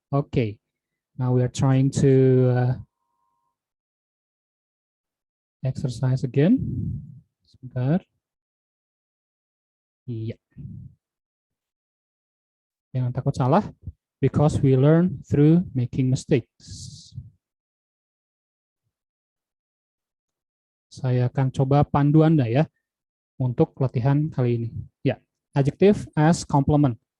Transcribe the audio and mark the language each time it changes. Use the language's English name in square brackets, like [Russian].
[English] Oke, now we are trying to exercise again. [Indonesian] Sebentar. Iya. Jangan takut salah, [English] because we learn through making mistakes. [Indonesian] Saya akan coba pandu Anda ya untuk latihan kali ini. Ya, adjective as complement.